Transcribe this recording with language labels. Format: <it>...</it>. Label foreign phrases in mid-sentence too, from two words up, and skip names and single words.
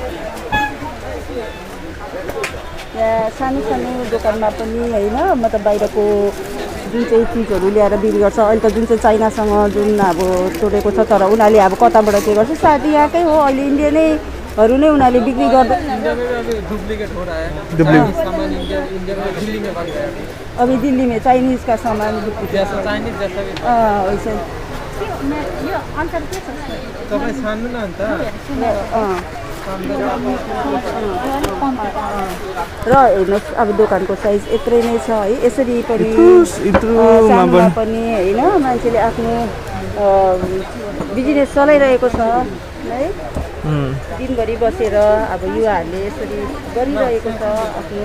<ne>यहाँ सानो सानो दोकानमा पनि होइन मतलब बाहिरको जुन चाहिँ चिजहरू ल्याएर बिक्री गर्छ. अहिले त जुन चाहिँ चाइनासँग जुन अब तोडेको छ तर उनीहरूले अब कताबाट के गर्छ सायद यहाँकै हो अहिले इन्डियनैहरू नै उनीहरूले बिक्री गर्दा</ne> <hi>अभी दिल्ली में चाइनीज का सामान</hi> <ne>र हेर्नुहोस् अब दोकानको साइज यत्रै नै छ है. यसरी पनि सानोमा पनि होइन मान्छेले आफ्नो बिजनेस चलाइरहेको छ है दिनभरि बसेर अब युवाहरूले यसरी गरिरहेको छ आफ्नो.</ne>